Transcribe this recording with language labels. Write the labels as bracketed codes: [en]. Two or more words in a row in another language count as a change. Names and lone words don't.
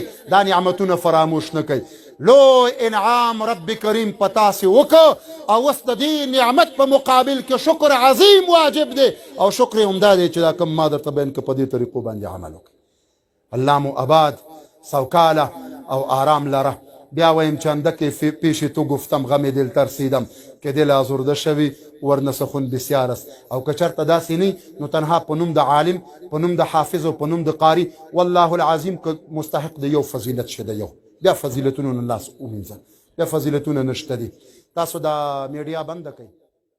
[ps] دا نعمتونه فراموش نه کوئ. لوی انعام رب کریم په تاسې وکړه او اوس د دې نعمت په مقابل کې شکر عظیم واجب دی او شکر یې همدا دی چې دا کوم ما درته بیان که په دې طریقو باندې عمل وکړئ. الله مو آباد، سوکاله او آرام لره. بیا وایم [fa] چنده که پیش تو گفتم غم دل ترسیدم که دل آزرده شوی ورنه سخن بسیار است. [ps] او که چرته داسې نه نو تنها په نوم د عالم، په نوم د حافظ او په نوم د قاري [ar] والله العظیم [ps] که مستحق د یو فضیلت شه د یو، بیا فضیلتونه نه لاس ومینځه، بیا فضیلتونه نشته دي. تاسو دا میډیا بنده کړئ.